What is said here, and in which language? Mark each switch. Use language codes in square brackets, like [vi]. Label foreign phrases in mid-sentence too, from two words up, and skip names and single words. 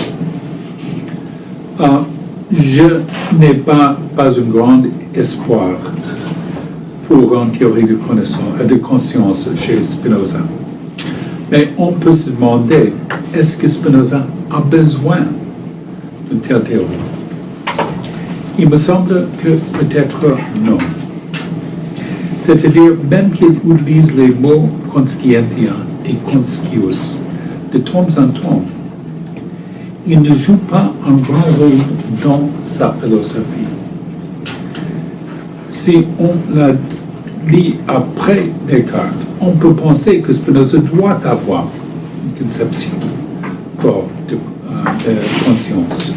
[fr] Je n'ai pas un grand espoir pour une théorie de conscience chez Spinoza. Mais on peut se demander, est-ce que Spinoza a besoin d'une telle théorie? Il me semble que peut-être non. C'est-à-dire, même qu'il utilise les mots conscientia et conscius de temps en temps, il ne joue pas un grand rôle dans sa philosophie. Si on la lit après Descartes, on peut penser que Spinoza doit avoir une conception forte de conscience.